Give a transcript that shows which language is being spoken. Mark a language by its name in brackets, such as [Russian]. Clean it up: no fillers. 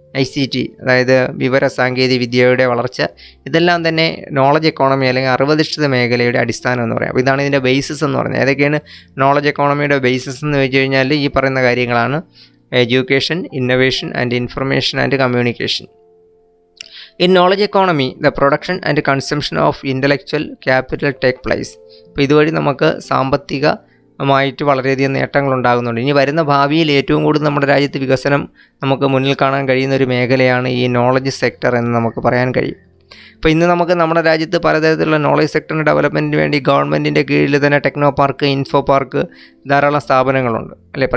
[Malayalam] ICT, അതായത് വിവര സാങ്കേതിക വിദ്യയുടെ വളർച്ച, ഇതെല്ലാം തന്നെ നോളജ് എക്കോണമി അല്ലെങ്കിൽ അറിവധിഷ്ഠിത മേഖലയുടെ അടിസ്ഥാനം എന്ന് പറയാം. അപ്പോൾ ഇതാണ് ഇതിൻ്റെ ബേസിസ് എന്ന് പറഞ്ഞാൽ. ഏതൊക്കെയാണ് നോളജ് എക്കോണമിയുടെ ബേസിസ് എന്ന് വെച്ച് കഴിഞ്ഞാൽ ഈ പറയുന്ന കാര്യങ്ങളാണ്: [English] Education, innovation and information and communication. In knowledge economy, the production and consumption of intellectual capital take place. [Malayalam] അപ്പോൾ ഇതുവഴി നമുക്ക് സാമ്പത്തികമായിട്ട് വളരെയധികം നേട്ടങ്ങൾ ഉണ്ടാകുന്നുണ്ട്. ഇനി വരുന്ന ഭാവിയിൽ ഏറ്റവും കൂടുതൽ നമ്മുടെ രാജ്യത്ത് വികസനം നമുക്ക് മുന്നിൽ കാണാൻ കഴിയുന്ന ഒരു മേഖലയാണ് ഈ നോളജ് സെക്ടർ എന്ന് നമുക്ക് പറയാൻ കഴിയും. അപ്പോൾ ഇന്ന് നമുക്ക് നമ്മുടെ രാജ്യത്ത് പലതരത്തിലുള്ള നോളജ് സെക്ടറിൻ്റെ ഡെവലപ്മെൻറ്റിന് വേണ്ടി ഗവൺമെൻറ്റിൻ്റെ കീഴിൽ തന്നെ ടെക്നോ പാർക്ക്, ഇൻഫോ പാർക്ക്, ധാരാളം സ്ഥാപനങ്ങളുണ്ട് അല്ലേ.